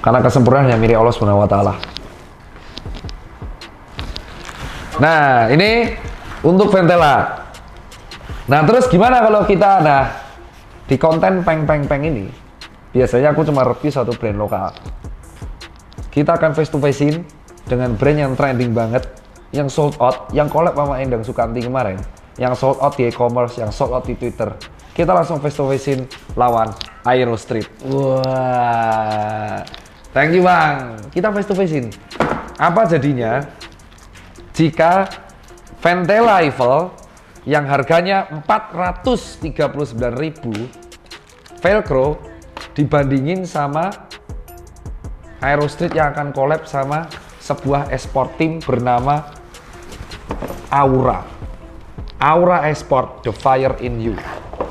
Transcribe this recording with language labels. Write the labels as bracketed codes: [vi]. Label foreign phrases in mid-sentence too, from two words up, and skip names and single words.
[id] Karena kesempurnaan yang mirip [ar] الله سبحانه و تعالى. [id] Nah, ini untuk Ventela. Nah, terus gimana kalau kita di konten peng ini, biasanya aku cuma review satu brand lokal. Kita akan [en] face to face- [id] in dengan brand yang trending banget, yang [en] sold out, [id] yang collab sama Endang Sukanti kemarin, yang [en] sold out [id] di e-commerce, yang [en] sold out [id] di Twitter. Kita langsung [en] face to face- [id] in lawan Aero Street. Wah, [en] thank you [id] bang. Kita [en] face to face- [id] in. Apa jadinya jika Ventela Eiffel yang harganya 439.000 velcro dibandingin sama Aero Street yang akan collab sama sebuah [en] esport team [id] bernama Aura Esport, The Fire in You.